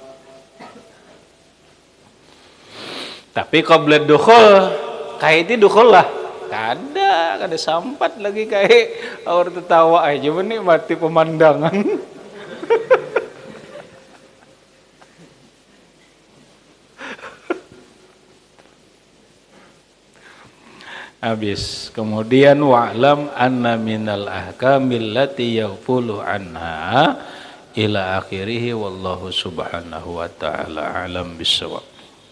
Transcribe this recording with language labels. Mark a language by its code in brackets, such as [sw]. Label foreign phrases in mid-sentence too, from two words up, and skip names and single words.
[bjn] Tapi [ar] قبل دخول [bjn] kayak itu dukhul lah kada sampat lagi kayak orang tertawa aja menikmati pemandangan. Habis kemudian [ar] واعلم أن من الأحكام التي يغفل عنها إلى آخره والله سبحانه وتعالى أعلم بالصواب.